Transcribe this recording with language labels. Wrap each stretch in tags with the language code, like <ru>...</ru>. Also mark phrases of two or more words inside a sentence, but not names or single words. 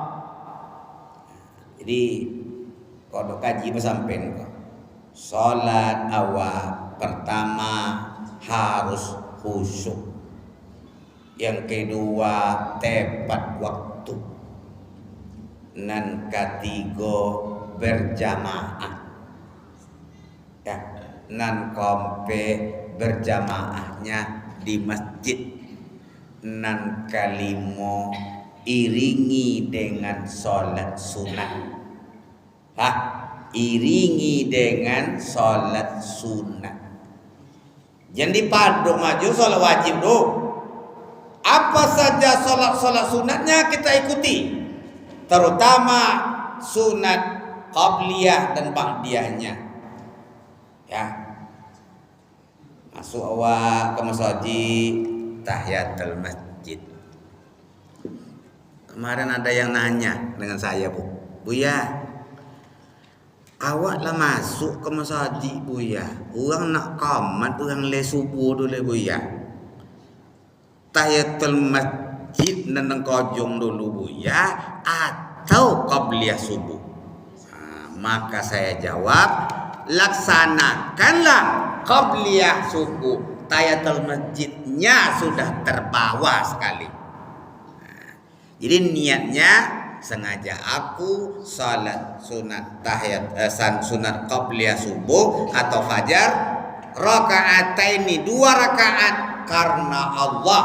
<id>Jadi kalau kaji bersampai kau, sholat awal pertama harus khusyuk, yang kedua tepat waktu,</id> <min>nan ketiga berjamaah,</min> <id>ya,</id> <min>nan kompe berjamaahnya di masjid, nan kalimo iringi dengan sholat sunat.</min> <id>Iringi dengan sholat sunat.</id> <min>Jadi padu maju sholat wajib do.</min> <id>Apa saja sholat sunatnya kita ikuti, terutama sunat qabliyah dan ba'diyahnya.</id> <min>Ya, masuk awak ke masjid tahiyatul masjid.</min> <id>Kemarin ada yang nanya dengan saya,</id> <min>Buya, awak lah masuk ke masjid Buya, orang nak qamat, orang le subuh dulu Buya, tahiyatul masjid nang kojong dulu Buya,</min> <id>atau qabliyah subuh? Maka saya jawab, laksanakanlah qabliyah subuh, tahiyatul masjidnya sudah terbawa sekali. Jadi niatnya sengaja aku salat sunat tahiyat sunat qabliyah subuh atau fajar raka'ataini, 2 rakaat karena Allah.</id>